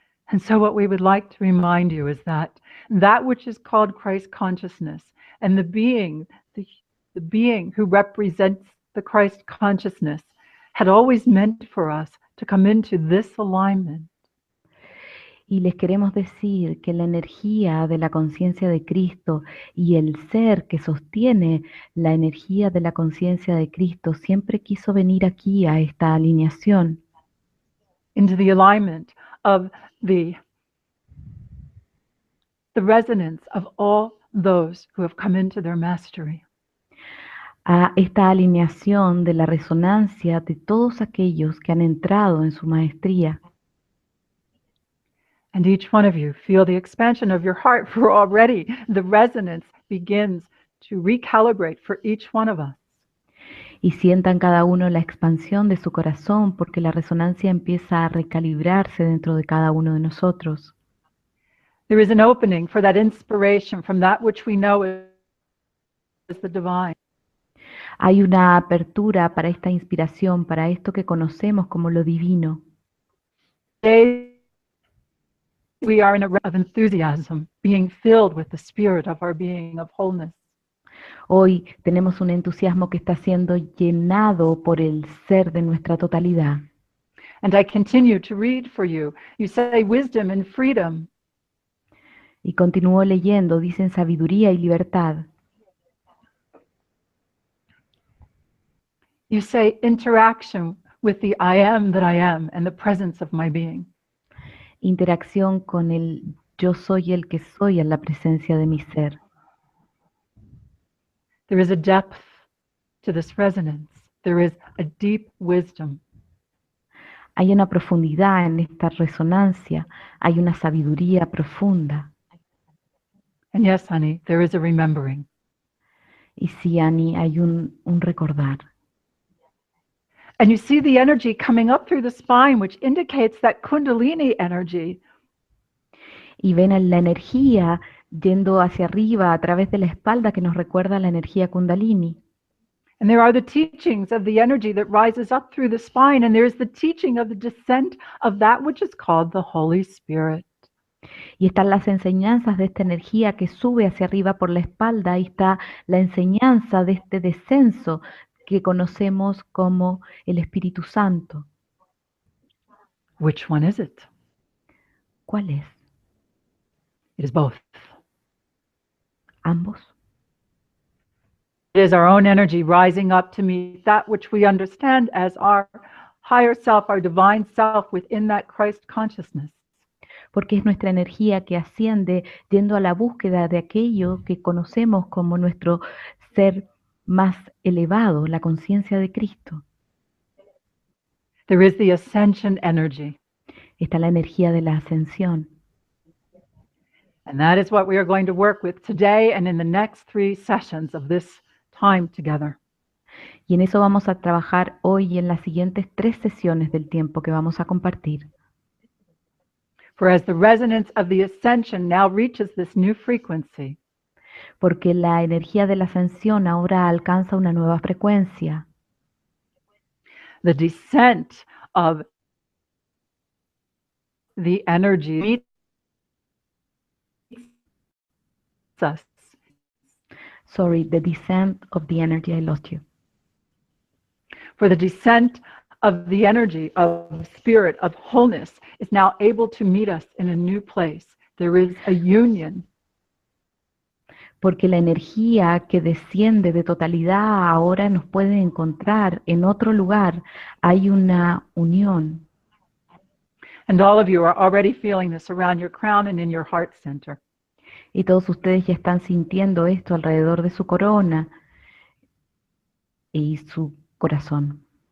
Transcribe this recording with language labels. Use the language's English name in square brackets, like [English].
[English] And so what we would like to remind you is that that which is called Christ consciousness and the being who represents the Christ consciousness had always meant for us to come into this alignment. [Spanish] Y les queremos decir que la energía de la conciencia de Cristo y el ser que sostiene la energía de la conciencia de Cristo siempre quiso venir aquí a esta alineación. [English] Into the alignment of the resonance of all those who have come into their mastery. [Spanish] A esta alineación de la resonancia de todos aquellos que han entrado en su maestría. [English] And each one of you feel the expansion of your heart, for already the resonance begins to recalibrate for each one of us. [Spanish] Y sientan cada uno la expansión de su corazón porque la resonancia empieza a recalibrarse dentro de cada uno de nosotros. [English] There is an opening for that inspiration from that which we know as the divine. [Spanish] Hay una apertura para esta inspiración, para esto que conocemos como lo divino. [English] Today we are in a of enthusiasm, being filled with the spirit of our being of wholeness. [Spanish] Hoy tenemos un entusiasmo que está siendo llenado por el ser de nuestra totalidad. [English] And I continue to read for you. You say wisdom and freedom. [Spanish] Y continúo leyendo, dicen sabiduría y libertad. [English] You say interaction with the I am that I am and the presence of my being. [Spanish] Interacción con el yo soy el que soy en la presencia de mi ser. [English] There is a depth to this resonance. There is a deep wisdom. [Spanish] Hay una profundidad en esta resonancia, hay una sabiduría profunda. [English] And yes, honey, there is a remembering. [Spanish] Y sí, Annie, hay un recordar. [English] And you see the energy coming up through the spine, which indicates that Kundalini energy. [Spanish] Y ven la energía yendo hacia arriba a través de la espalda que nos recuerda la energía Kundalini. [English] And there are the teachings of the energy that rises up through the spine, and there is the teaching of the descent of that which is called the Holy Spirit. [Spanish] Y están las enseñanzas de esta energía que sube hacia arriba por la espalda, y está la enseñanza de este descenso que conocemos como el Espíritu Santo. [English] Which one is it? [Spanish] ¿Cuál es? [English] It is both. [Spanish] Ambos. [English] It is our own energy rising up to meet that which we understand as our higher self, our divine self within that Christ consciousness. [Spanish] Porque es nuestra energía que asciende yendo a la búsqueda de aquello que conocemos como nuestro ser más elevado, la conciencia de Cristo. [English] There is the ascension energy. [Spanish] Está la energía de la ascensión. [English] And that is what we are going to work with today and in the next 3 sessions of this time together. [Spanish] Y en eso vamos a trabajar hoy y en las siguientes 3 sesiones del tiempo que vamos a compartir. [English] For as the resonance of the ascension now reaches this new frequency, [Spanish] porque la energía de la ascensión ahora alcanza una nueva frecuencia. [English] the descent of the energy meets us. Sorry, the descent of the energy, I lost you. For the descent of the energy of spirit, of wholeness, is now able to meet us in a new place. There is a union. [Spanish] Porque la energía que desciende de totalidad ahora nos puede encontrar en otro lugar. Hay una unión. [English] And all of you are already feeling this around your crown and in your heart center. [Spanish] Y todos ustedes ya están sintiendo esto alrededor de su corona y su corazón.